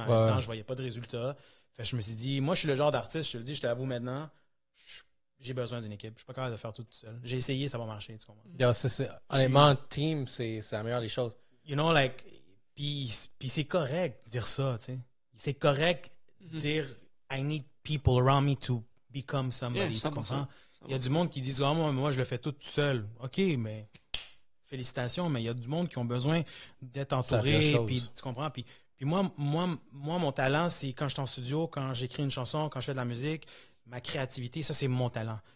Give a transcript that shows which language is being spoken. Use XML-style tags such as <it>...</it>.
<fr>En même temps, je voyais pas de résultats. Fait que je me suis dit, moi, je suis le genre d'artiste, je te le dis, je t'avoue maintenant, j'ai besoin d'une équipe. Je suis pas capable de faire tout seul. J'ai essayé, ça va marcher, tu comprends? Yo, honnêtement, team, c'est la meilleure des choses.</fr> <en>You know, like,</en> <fr>puis c'est correct de dire ça, tu sais. C'est correct de dire</fr> <en>I need people around me to become somebody, Yeah,</en> <fr>tu comprends? 100%. Il y a du monde qui dit ah, moi, je le fais tout seul. OK, mais félicitations, mais il y a du monde qui ont besoin d'être C'est la pire entouré, chose. puis tu comprends? Puis moi, mon talent, c'est quand je suis en studio, quand j'écris une chanson, quand je fais de la musique, ma créativité, ça, c'est mon talent.</fr>